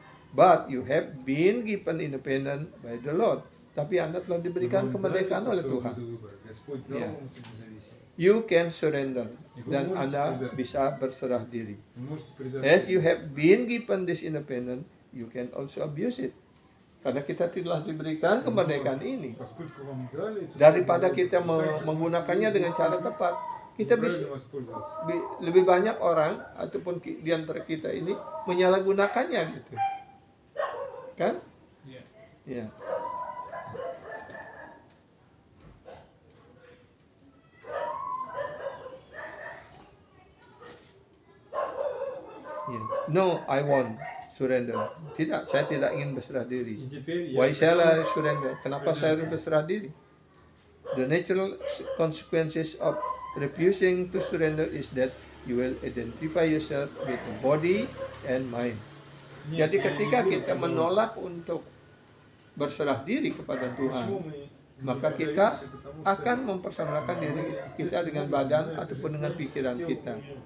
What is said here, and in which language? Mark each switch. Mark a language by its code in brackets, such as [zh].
[en] But you have been given independence by the Lord. [id] Tapi Anda telah diberikan kemerdekaan oleh Tuhan. Ya. [en] You can surrender, [id] dan Anda bisa berserah diri. [en] As you have been given this independence, you can also abuse it. [id] Karena kita telah diberikan kemerdekaan ini. Daripada kita menggunakannya dengan cara tepat, kita bisa lebih banyak orang ataupun di antara kita ini menyalahgunakannya gitu. Kan? Ya. [en] No, I won't surrender. [id] Tidak, saya tidak ingin berserah diri. [en] Why shall I surrender? [id] Kenapa saya harus berserah diri? [en] The natural consequences of refusing to surrender is that you will identify yourself with the body and mind. [id] Jadi ketika kita menolak untuk berserah diri kepada Tuhan, maka kita akan mempersamakan diri kita dengan badan ataupun dengan pikiran kita.